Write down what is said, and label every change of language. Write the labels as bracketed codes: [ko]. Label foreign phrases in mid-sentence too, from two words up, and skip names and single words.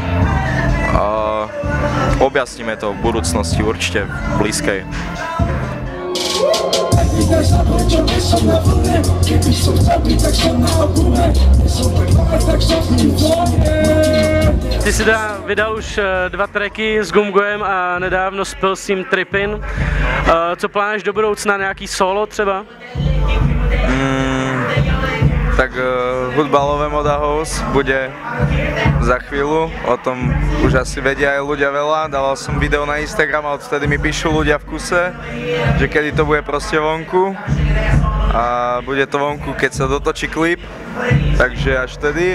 [sk] Objasníme to v budúcnosti, určite v blízkej. Ty si vydal už 2 tracky s Gumgoem a nedávno s Pilsim Trippin. [cs] Co plánuješ do budoucna, nějaký solo třeba? [sk] Tak hudbalové Moda House bude za chvíľu, o tom už asi vedia aj ľudia veľa. Dával som video na Instagram a odtedy mi píšu ľudia v kuse, že kedy to bude proste vonku. A bude to vonku, keď sa dotočí klip, takže až vtedy.